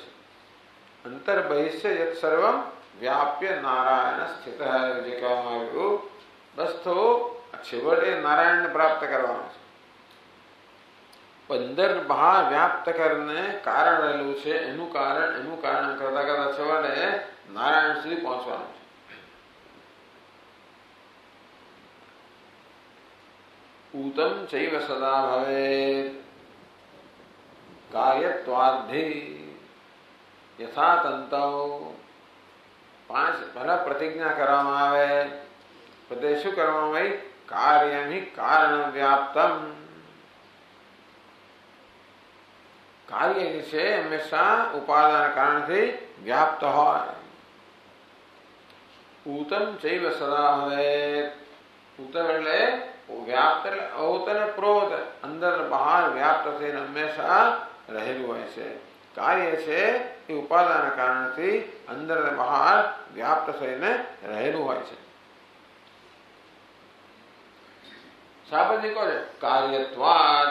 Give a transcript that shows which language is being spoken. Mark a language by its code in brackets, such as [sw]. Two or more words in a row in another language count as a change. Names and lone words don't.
[sa] અંતર બહિષ્ય યત સર્વમ વ્યાપ્ય નારાયણ સ્થિત [gu] જે કહેવામાં આવ્યું. બસ તો છેવટે નારાયણને પ્રાપ્ત કરવાનું છે. અંદર બહાર વ્યાપ્ત કરીને કારણ રહેલું છે, એનું કારણ કરતા કરતા છેવટે નારાયણ સુધી પહોંચવાનું છે. [sa] ऊतम चैव सदा भवेत् कार्यत्वाद्धि यथा तंतौ. [gu] 5 પહેલા પ્રતિજ્ઞા કરવામાં આવે. પછી શું કરવામાં આવે? [sa] કાર્યમ હિ કારણ વ્યાપ્તમ. [gu] કાર્ય જે છે હંમેશા ઉપાદાન કારણથી વ્યાપ્ત હોય. [sa] ऊतम चैव सदा भवेत्. [gu] ऊतम એટલે વ્યાપ્ત એટલે ઓત અને પ્રોત, અંદર બહાર વ્યાપ્ત થઈને હંમેશા રહેલું હોય છે. કાર્ય છે એ ઉપાદાન કારણથી અંદર ને બહાર વ્યાપ્ત થઈને રહેલું હોય છે. શાબ્દિક છે કાર્યત્વાદ.